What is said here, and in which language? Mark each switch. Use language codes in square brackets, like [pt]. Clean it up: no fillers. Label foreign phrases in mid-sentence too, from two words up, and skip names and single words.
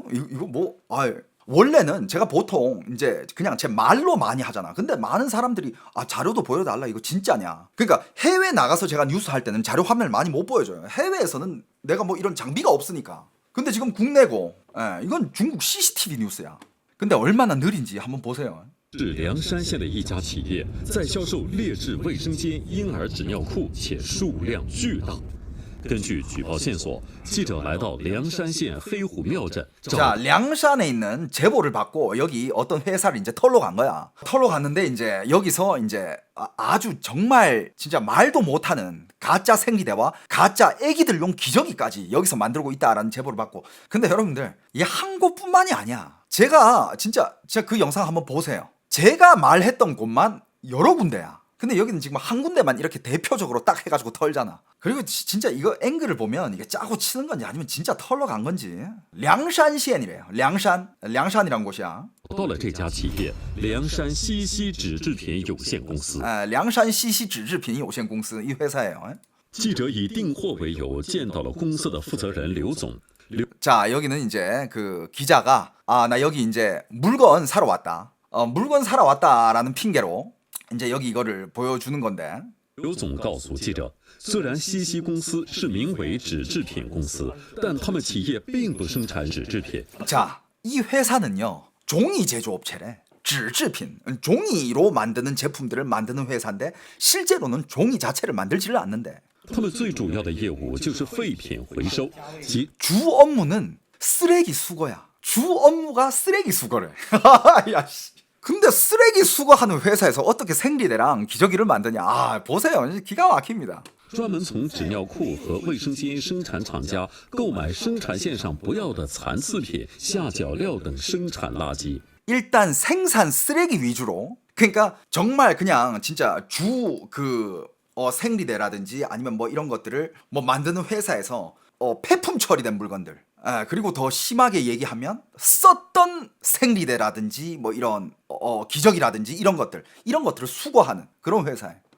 [ko] 이거 뭐 원래는 제가 보통 이제 그냥 제 말로 많이 하잖아. 근데 많은 사람들이 자료도 보여달라, 이거 진짜냐. 그러니까 해외 나가서 제가 뉴스 할 때는 자료 화면을 많이 못 보여줘요. 해외에서는 내가 뭐 이런 장비가 없으니까. 근데 지금 국내고 이건 중국 CCTV 뉴스야. 근데 얼마나 느린지 한번 보세요. [zh] 是凉山县的一家企业在销售劣质卫生间婴儿纸尿裤，且数量巨大。根据举报线索，记者来到凉山县黑虎庙镇。 [ko] 자, 량산에 있는 제보를 받고 여기 어떤 회사를 이제 털러 간 거야. 털러 갔는데 이제 여기서 이제 아주 정말 진짜 말도 못하는 가짜 생리대와 가짜 애기들용 기저귀까지 여기서 만들고 있다라는 제보를 받고. 근데 여러분들 이게 한 곳뿐만이 아니야. 제가 진짜 그 영상 한번 보세요. 제가 말했던 곳만 여러 군데야. 근데 여기는 지금 한 군데만 이렇게 대표적으로 딱 해가지고 털잖아. 그리고 진짜 이거 앵글을 보면 이게 짜고 치는 건지 아니면 진짜 털러 간 건지. 량산시엔이래요. 량산이란 곳이야. [zh] 到了这家企业凉山西西纸制品有限公司。 [ko] 량산西西纸制品有限公司 이 회사예요. [zh] 记者以订货为由见到了公司的负责人刘总。 [ko] 자, 여기는 이제 그 기자가 나 여기 이제 물건 사러 왔다. 물건 사러 왔다라는 핑계로 이제 여기 이거를 보여주는 건데. [zh] 刘总告诉记者，虽然西西公司是名为纸制品公司，但他们企业并不生产纸制品。 [ko] 자, 이 회사는요 종이 제조업체래. [zh] 纸制品, [ko] 종이로 만드는 제품들을 만드는 회사인데 실제로는 종이 자체를 만들지를 않는데. [zh] 他们最主要的业务就是废品回收，即 [ko] 주 업무는 쓰레기 수거야. 주 업무가 쓰레기 수거래. 야, 씨. 근데 쓰레기 수거하는 회사에서 어떻게 생리대랑 기저귀를 만드냐. 보세요. 기가 막힙니다. [zh] 专门从纸尿裤和卫生间生产厂家购买生产线上不要的残次品、下脚料等生产垃圾。 [ko] 일단 생산 쓰레기 위주로. 그러니까 정말 그냥 진짜 생리대라든지 아니면 뭐 이런 것들을 뭐 만드는 회사에서 폐품 처리된 물건들. 그리고 더 심하게 얘기하면 썼던 생리대라든지 뭐 이런 기저귀라든지 이런 것들을 수거하는 그런 회사예요.